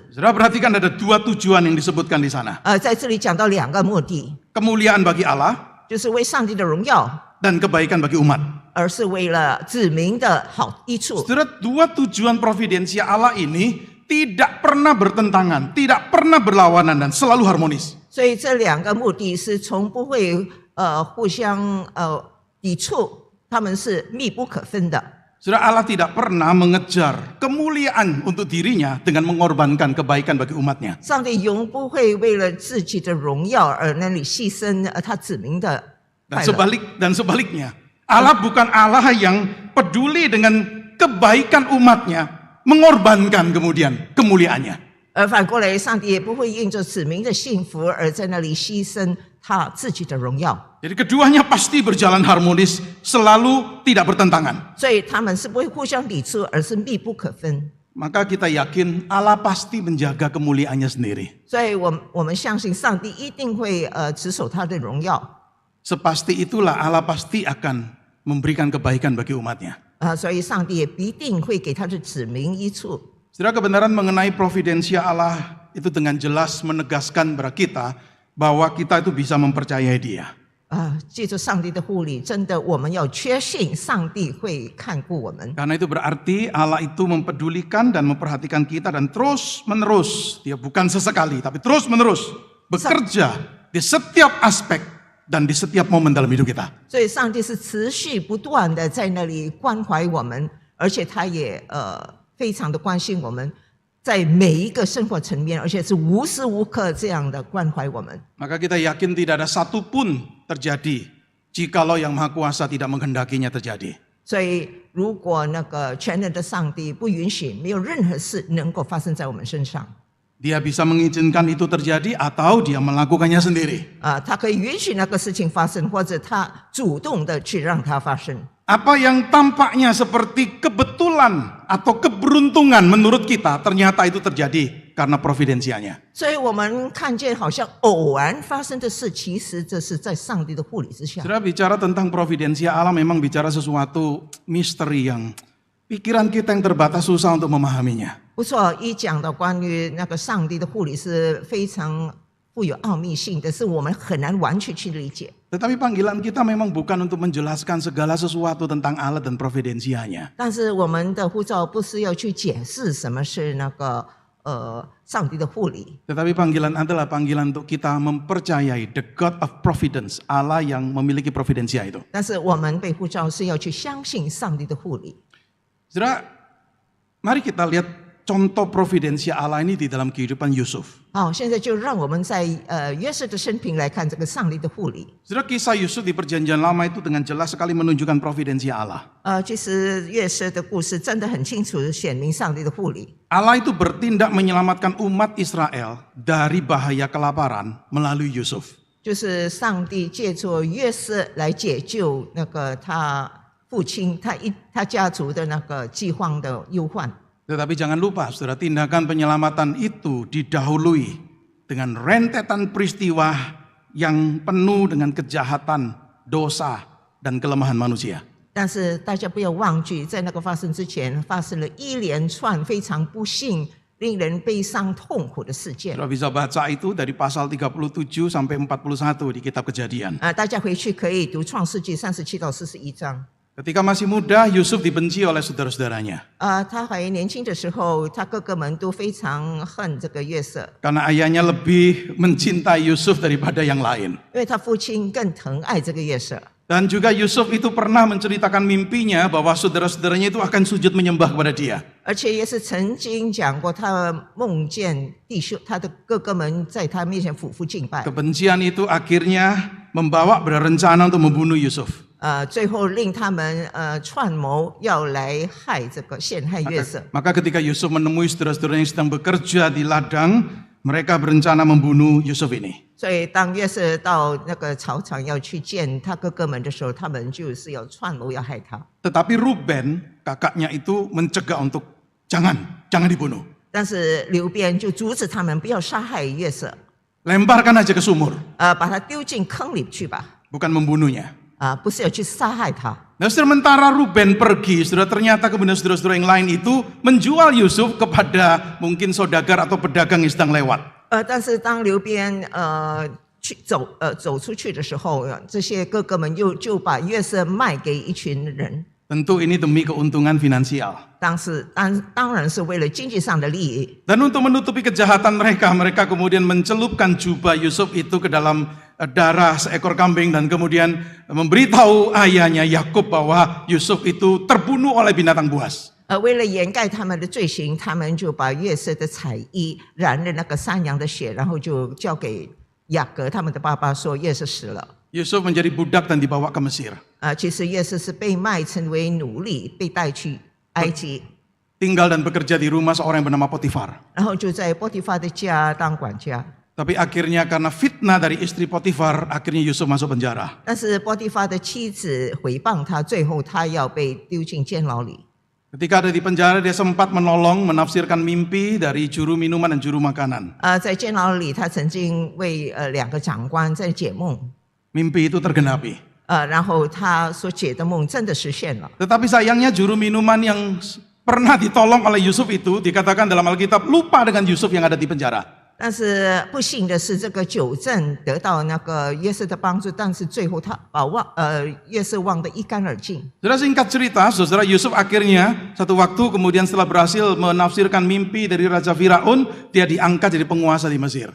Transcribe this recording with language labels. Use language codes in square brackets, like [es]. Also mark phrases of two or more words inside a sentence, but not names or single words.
[id] Saudara perhatikan ada dua tujuan yang disebutkan di sana. [zh] 在这里讲到两个目的， [id] Kemuliaan bagi Allah [zh] 就是为上帝的荣耀， [id] dan kebaikan bagi umat. [zh] 而是为了子民的好益处。 [id] Saudara, dua tujuan providensia Allah ini tidak pernah bertentangan, tidak pernah berlawanan dan selalu harmonis. [zh] 所以这两个目的是从不会互相抵触，他们是密不可分的。 [id] Saudara, Allah tidak pernah mengejar kemuliaan untuk dirinya dengan mengorbankan kebaikan bagi umatnya. [zh] 上帝永不会为了自己的荣耀而那里牺牲他子民的快乐。 [id] Dan sebaliknya, Allah bukan Allah yang peduli dengan kebaikan umatnya, mengorbankan kemudian kemuliaannya. [zh] 而反过来，上帝也不会因着子民的幸福而在那里牺牲他自己的荣耀。 [id] Jadi keduanya pasti berjalan harmonis, selalu tidak bertentangan. [zh] 所以他们是不会互相抵触，而是密不可分。 [id] Maka kita yakin Allah pasti menjaga kemuliaannya sendiri. [zh] 所以我们相信上帝一定会持守他的荣耀。 [id] Sepasti itulah Allah pasti akan memberikan kebaikan bagi umatnya. [zh] 所以上帝也必定会给他的子民益处。 [id] Saudara, kebenaran mengenai providensia Allah itu dengan jelas menegaskan kepada kita bahwa kita itu bisa mempercayai Dia. [zh] 借着上帝的护理，真的我们要确信上帝会看顾我们。 [id] Karena itu berarti Allah itu mempedulikan dan memperhatikan kita dan terus menerus, Dia bukan sesekali tapi terus menerus bekerja di setiap aspek dan di setiap momen dalam hidup kita. [zh] 所以上帝是持续不断的在那里关怀我们，而且他也非常的关心我们，在每一个生活层面，而且是无时无刻这样的关怀我们。 [id] Maka kita yakin tidak ada satupun terjadi jikalau yang Maha Kuasa tidak menghendakinya terjadi. [zh] 所以，如果那个全能的上帝不允许，没有任何事能够发生在我们身上。 [id] Dia bisa mengizinkan itu terjadi atau dia melakukannya sendiri. [zh] 他可以允许那个事情发生，或者他主动的去让它发生。 [id] Apa yang tampaknya seperti kebetulan atau keberuntungan menurut kita, ternyata itu terjadi karena providensianya. [zh] 所以我们看见好像偶然发生的事，其实这是在上帝的护理之下。 [id] Saudara, bicara tentang providensia Allah memang bicara sesuatu misteri yang pikiran kita yang terbatas susah untuk memahaminya. [zh] 不错，一讲到关于那个上帝的护理是非常富有奥秘性的，是我们很难完全去理解。 [id] Tetapi panggilan kita memang bukan untuk menjelaskan segala sesuatu tentang Allah dan providensianya. [zh] 但是我们的护照不是要去解释什么是那个上帝的护理， [id] Tetapi panggilan adalah panggilan untuk kita mempercayai [en] the God of Providence, [id] Allah yang memiliki providensia itu. [zh] 但是我们被护照是要去相信上帝的护理。 [id] Saudara, mari kita lihat contoh providensia Allah ini di dalam kehidupan Yusuf. [zh] 好，现在就让我们在约瑟的生平来看这个上帝的护理。 [id] Saudara, kisah Yusuf di perjanjian lama itu dengan jelas sekali menunjukkan providensia Allah. [zh] 其实约瑟的故事真的很清楚显明上帝的护理。 [id] Allah itu bertindak menyelamatkan umat Israel dari bahaya kelaparan melalui Yusuf. [zh] 就是上帝借助约瑟来解救那个他父亲他家族的那个饥荒的忧患。 [id] Tetapi jangan lupa, saudara, tindakan penyelamatan itu didahului dengan rentetan peristiwa yang penuh dengan kejahatan, dosa, dan kelemahan manusia. [zh] 但是大家不要忘记，在那个发生之前，发生了一连串非常不幸、令人悲伤痛苦的事件。 [id] Saudara bisa baca itu dari pasal 37 sampai 41 di kitab Kejadian. [zh] 大家回去可以读创世纪37到41章。 [id] Ketika masih muda, Yusuf dibenci oleh saudara-saudaranya. [zh] 他还年轻的时候，他哥哥们都非常恨这个约瑟， [id] Karena ayahnya lebih mencintai Yusuf daripada yang lain. [zh] 因为他父亲更疼爱这个约瑟。 [id] Dan juga Yusuf itu pernah menceritakan mimpinya bahwa saudara-saudaranya itu akan sujud menyembah kepada dia. [zh] 而且也是曾经讲过，他梦见弟兄，他的哥哥们在他面前俯伏敬拜。 [id] Kebencian itu akhirnya membawa berencana untuk membunuh Yusuf. [zh] 最后令他们串谋要来害这个陷害约瑟。 [id] Maka ketika Yusuf menemui saudara-saudaranya yang sedang bekerja di ladang, mereka berencana membunuh Yusuf ini. [zh] 所以当约瑟到那个草场要去见他哥哥们的时候，他们就是要串谋要害他。 [id] Tetapi Ruben, kakaknya itu mencegah untuk jangan dibunuh. [zh] 但是流便就阻止他们不要杀害约瑟， [id] Lemparkan aja ke sumur, [zh] 把他丢进坑里去吧， [id] bukan membunuhnya. [zh] 不是要去杀害他。 [id] Nah, sementara Ruben pergi, ternyata kemudian saudara-saudara yang lain itu menjual Yusuf kepada mungkin saudagar atau pedagang yang sedang lewat. [zh] 但是当流便走出去的时候，这些哥哥们就把约瑟卖给一群人。 [id] Tentu ini demi keuntungan finansial. [zh] 当然是为了经济上的利益。 [id] Dan untuk menutupi kejahatan mereka, mereka kemudian mencelupkan jubah Yusuf itu ke dalam darah seekor kambing dan kemudian memberitahu ayahnya Yakub bahwa Yusuf itu terbunuh oleh binatang buas. [zh] 为了掩盖他们的罪行，他们就把约瑟的彩衣染了那个山羊的血，然后就交给雅各他们的爸爸，说约瑟死了。 [id] Yusuf menjadi budak dan dibawa ke Mesir. [zh] 其实约瑟是被卖成为奴隶，被带去埃及， [id] Tinggal dan bekerja di rumah seorang yang bernama Potifar. [zh] 然后就在波提法的家当管家。 [id] Tapi akhirnya karena fitnah dari istri Potifar, akhirnya Yusuf masuk penjara. [zh] 但是波提法的妻子诽谤他，最后他要被丢进监牢里。 [id] Ketika ada di penjara, dia sempat menolong menafsirkan mimpi dari juru minuman dan juru makanan. [zh] 在监牢里，他曾经为2个长官在解梦， [id] Mimpi itu tergenapi. [zh] 然后他所解的梦真的实现了。 [id] Tetapi sayangnya juru minuman yang pernah ditolong oleh Yusuf itu dikatakan dalam Alkitab lupa dengan Yusuf yang ada di penjara. [zh] 但是不幸的是，这个九正得到那个约瑟的帮助，但是最后他约瑟忘得一干二净。 [id] Saudara, singkat cerita, saudara Yusuf akhirnya satu waktu kemudian setelah berhasil menafsirkan mimpi dari Raja Firaun, dia diangkat jadi penguasa di Mesir.